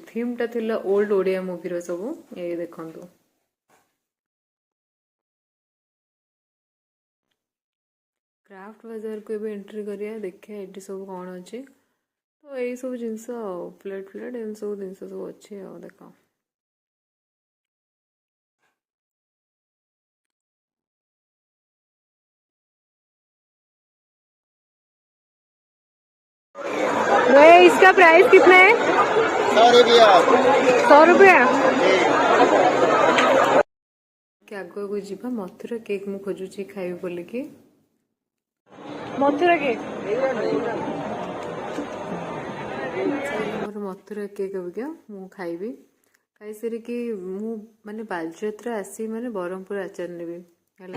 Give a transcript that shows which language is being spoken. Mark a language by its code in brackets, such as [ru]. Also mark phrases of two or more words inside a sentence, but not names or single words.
[or] ଥିମ୍ଟା ଥିଲା ଓଲ୍ଡ ଓଡ଼ିଆ ମୁଭିର ସବୁ। ଏଇ ଦେଖନ୍ତୁ, କ୍ରାଫ୍ଟ ବଜାରକୁ ଏବେ ଏଣ୍ଟ୍ରି କରିବା, ଦେଖିବା ଏଠି ସବୁ କ'ଣ ଅଛି। ତ ଏଇ ସବୁ ଜିନିଷ ଆଉ ପ୍ଲେଟ୍ ଏମିତି ସବୁ ଜିନିଷ ସବୁ ଅଛି। ଆଉ ଦେଖ [hi] इसका प्राइस कितना है? [or] 100 रुपया। ଆଗକୁ ଯିବା। ମଥୁରା କେକ୍ ମୁଁ ଖୋଜୁଛି ଖାଇବି ବୋଲିକି। ମଥୁରା କେକ୍, ମୋର ମଥୁରା କେକ୍ ଅବିକା ମୁଁ ଖାଇବି। ଖାଇସାରିକି ମୁଁ ମାନେ ବାଲିଯାତ୍ରା ଆସିବି ମାନେ ବ୍ରହ୍ମପୁର ଆଚାର ନେବି ହେଲା।